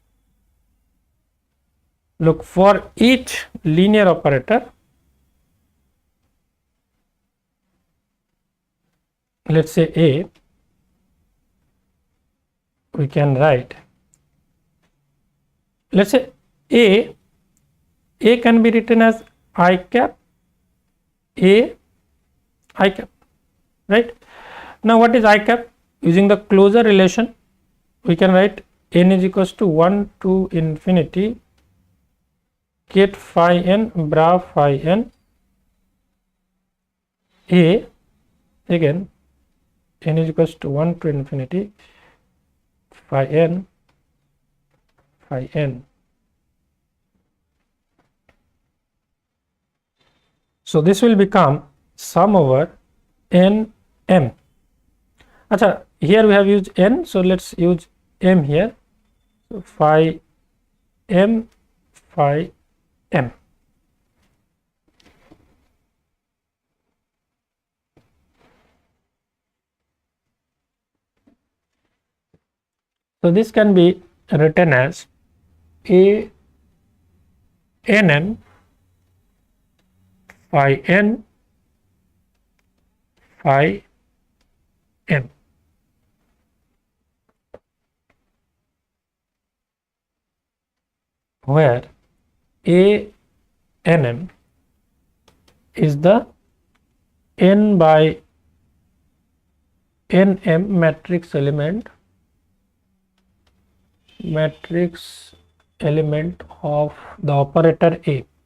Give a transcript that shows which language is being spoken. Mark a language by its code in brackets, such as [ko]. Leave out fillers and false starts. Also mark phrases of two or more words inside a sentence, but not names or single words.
[en] Look, for each linear operator, let's say A, we can write, let's say A can be written as I cap, A, I cap, right? Now what is I cap? Using the closure relation, we can write n is equals to 1 to infinity ket phi n bra phi n A, again n is equals to 1 to infinity phi n phi n. So this will become sum over n m. Achha, here we have used n, so let's use m here. So phi m phi m. So this can be written as a nm phi n phi m. Where a nm is the n by nm matrix element of the operator A.